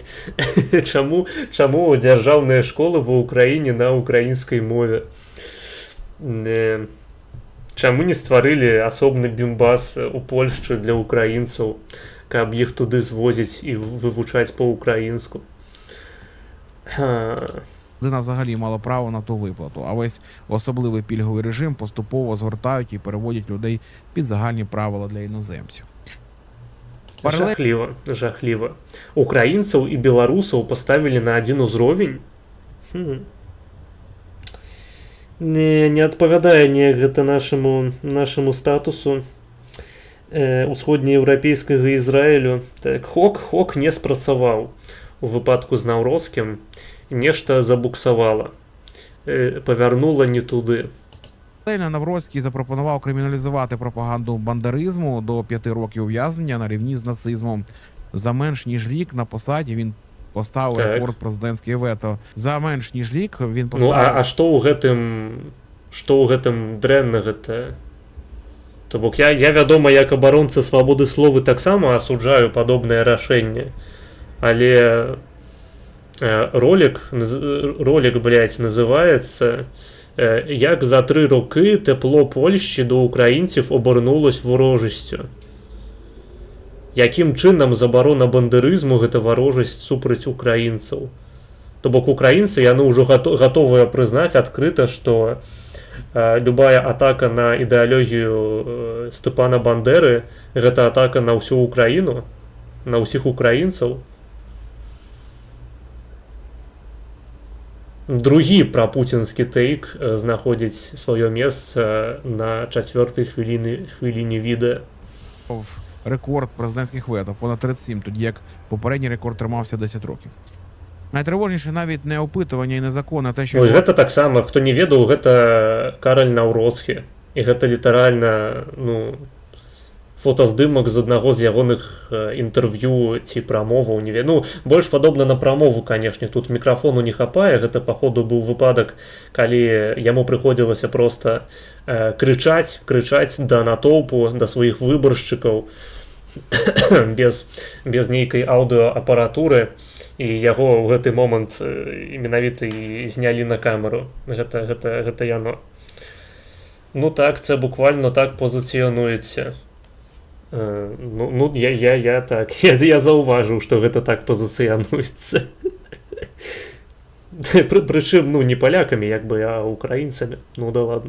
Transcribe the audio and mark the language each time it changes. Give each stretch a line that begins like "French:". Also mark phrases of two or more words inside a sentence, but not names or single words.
Belarusian: Чаму дзяржаўныя школы ва Ўкраіне на украінскай мове? Чаму не стварылі асобны бімбас у Польшчы для украінцаў, каб іх туды звозіць і вывучаць па-украінску?
Ukrainian: Людина взагалі мала право на ту виплату, а весь особливий пільговий режим поступово згортають і переводять людей під загальні правила для іноземців.
Belarusian: Жахліва. Украінцаў і беларусаў паставілі на адзін узровень? Не адпавядае неяк гэта нашаму статусу усходнееўрапейскага Ізраілю. Так, хок не спрацаваў. У выпадку з Навроцкім нешта забуксавала, павярнула не туди.
Ukrainian: Навроцький запропонував криміналізувати пропаганду бандеризму до 5 років ув'язнення на рівні з нацизмом. За менш ніж рік на посаді він поставив рекорд президентське вето. За менш ніж рік він поставив...
Belarusian: Ну, а што ў гэтым дрэннага-то? То бок я вядома, як абаронца свабоды слова таксама асуджаю падобнае рашэнне. Але ролик, блядь, называецца «Як за 3 роки тепло Польщі до українців обернулось ворожістю». Яким чынам забарона бандерызму гэта ворожасць супраць украінцаў? То бок украінцы, яны ўжо гатовыя прызнаць адкрыта, што любая атака на ідэалогію Степана Бандеры гэта атака на ўсю Украіну, на ўсіх украінцаў. Другі прапуцінскі тэйк знаходзіць сваё месца на 4-й хвіліне відэа.
Ukrainian: Рекорд президентських вето понад 37, тоді як попередній рекорд тримався 10 років. Найтривожніше навіть не опитування і не закон, а те, що...
Belarusian: Вось гэта таксама, хто не ведаў, гэта Караль Наўроцкі. І гэта літаральна, ну, фотаздымак з аднаго з ягоных інтэрв'ю ці прамоваў, не ведаю. Ну, больш падобна на прамову, канешне, тут мікрафону не хапае, гэта, паходу, быў выпадак, калі яму прыходзілася проста крычаць да натоўпу, да сваіх выбаршчыкаў, без нейкай аўдыоапаратуры, і яго ў гэты момант менавіта і знялі на камеру. Гэта яно.
Ukrainian: Ну так, це буквально так позиціонується. Ну, я так, я зауважив, що гэта так позиціонується. Причым, ну, не поляками, якби, а українцями.
Russian: Ну, да ладно.